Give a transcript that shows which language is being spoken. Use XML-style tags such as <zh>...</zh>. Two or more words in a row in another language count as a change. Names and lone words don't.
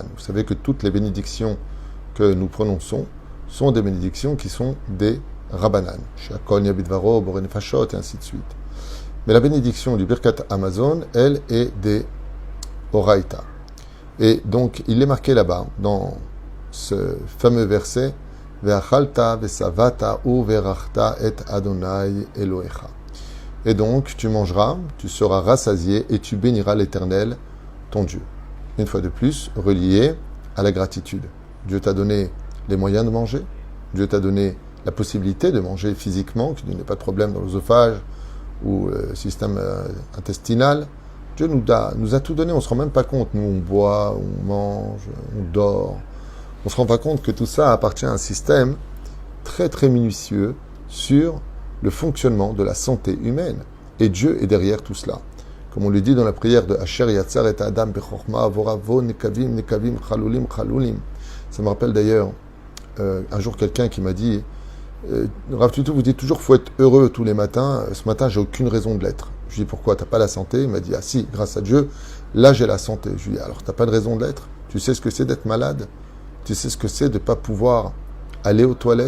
<fr>Vous savez que toutes les bénédictions que nous prononçons sont des bénédictions qui sont des Rabbanan.</fr> <he>שהכל נהיה בדברו, בורא נפשות,</he> <fr>et ainsi de suite. Mais la bénédiction du Birkat Hamazon, elle, est des Oraïta. Et donc, il est marqué là-bas, dans ce fameux verset,</fr> <he>ואכלת ושבעת וברכת את ה' אלהיך.</he> <fr>Et donc, tu mangeras, tu seras rassasié et tu béniras l'Éternel, ton Dieu. Une fois de plus, relié à la gratitude. Dieu t'a donné les moyens de manger, Dieu t'a donné la possibilité de manger physiquement, qu'il n'y ait pas de problème dans l'œsophage ou le système intestinal. Dieu nous a tout donné, on ne se rend même pas compte. Nous, on boit, on mange, on dort. On ne se rend pas compte que tout ça appartient à un système très très minutieux sur le fonctionnement de la santé humaine. Et Dieu est derrière tout cela. Comme on le dit dans la prière de Asher Yatzar et</fr> <he>אדם בחכמה וברא בו נקבים נקבים חלולים חלולים.</he> <fr>Ça me rappelle d'ailleurs un jour quelqu'un qui m'a dit Rav Tutu, vous dites toujours qu'il faut être heureux tous les matins. Ce matin, j'ai aucune raison de l'être. Je lui dis pourquoi, t'as pas la santé? Il m'a dit ah si, grâce à Dieu, là j'ai la santé. Je lui dis alors t'as pas de raison de l'être? Tu sais ce que c'est d'être malade? Tu sais ce que c'est de ne pas pouvoir aller aux toilettes?</fr>